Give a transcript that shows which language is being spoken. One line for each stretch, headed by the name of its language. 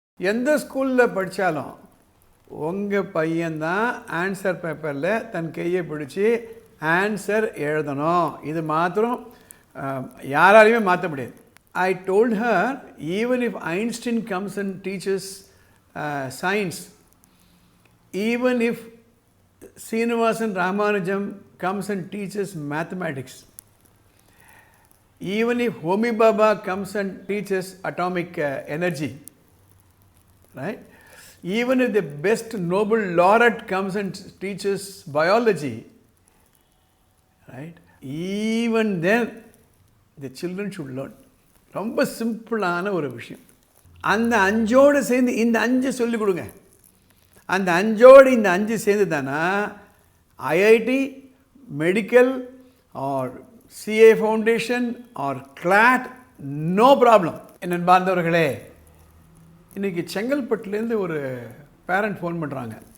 Tamil: எந்த ஸ்கூலில் படித்தாலும் உங்கள் பையன்தான் ஆன்சர் பேப்பரில் தன் கையை பிடிச்சி ஆன்சர் எழுதணும். இது மாத்திரம் யாராலையுமே மாற்ற முடியாது.
English: I told her, even if Einstein comes and teaches science, even if Srinivasan Ramanujam comes and teaches mathematics, even if Homi Bhabha comes and teaches atomic energy, right? Even if the best Nobel laureate comes and teaches biology, right? Even then, the children should learn.
Tamil: ரொம்ப சிம்பிளான ஒரு விஷயம். அந்த அஞ்சோடு சேர்ந்து இந்த அஞ்சு சொல்லிக் கொடுங்க. அந்த அஞ்சோடு இந்த அஞ்சு சேர்ந்து தானா IIT, medical R CA foundation R Claude,
English: No problem.
Tamil: என்ன பார்ந்தவர்களே, இன்றைக்கி செங்கல்பட்டுலேருந்து ஒரு பேரண்ட் ஃபோன் பண்ணுறாங்க.